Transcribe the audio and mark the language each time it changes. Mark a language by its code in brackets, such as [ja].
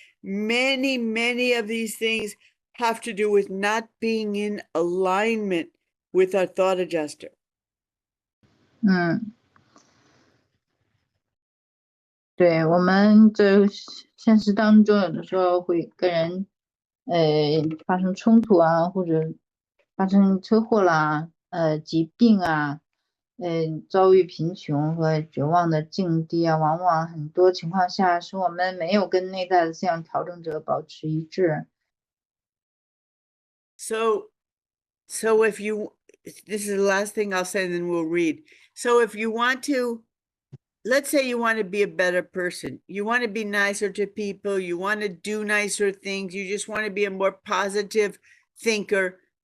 [en] Many of these things have to do with not being in alignment with our thought adjuster. [zh] 对，我们这现实当中有的时候会跟人发生冲突啊，或者发生车祸啦，疾病啊，遭遇贫穷和绝望的境地啊，往往很多情况下是我们没有跟内在的思想调整者保持一致。 [en] So if you, this is the last thing I'll say, then we'll read. So if you want to, let's say you want to be a better person, you want to be nicer to people, you want to do nicer things, you just want to be a more positive thinker.